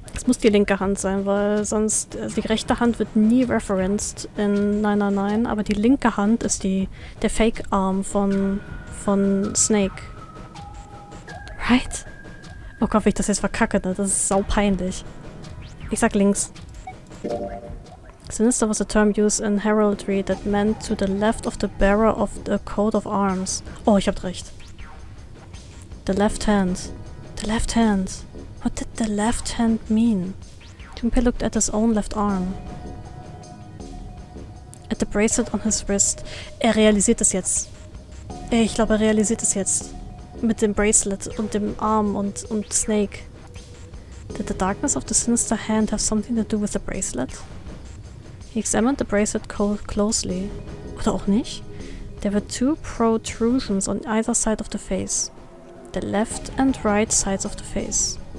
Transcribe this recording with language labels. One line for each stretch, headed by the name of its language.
German: muss die linke Hand sein, weil sonst die rechte Hand wird nie referenced in 999, aber die linke Hand ist der Fake-Arm von Snake.
English: Right?
German: Oh Gott, wie ich das jetzt verkacke, ne? Das ist saupeinlich. Ich sag links.
English: Sinister was a term used in heraldry that meant to the left of the bearer of the coat of arms.
German: Oh, ich hab recht.
English: The left hand. The left hand. What did the left hand mean? Junpei looked at his own left arm. At the bracelet on his wrist.
German: Er realisiert es jetzt. Ich glaube, er realisiert es jetzt. Mit dem Bracelet und dem Arm und Snake.
English: Did the darkness of the sinister hand have something to do with the bracelet? He examined the bracelet closely.
German: Oder auch nicht?
English: There were two protrusions on either side of the face. The left and right sides of the face.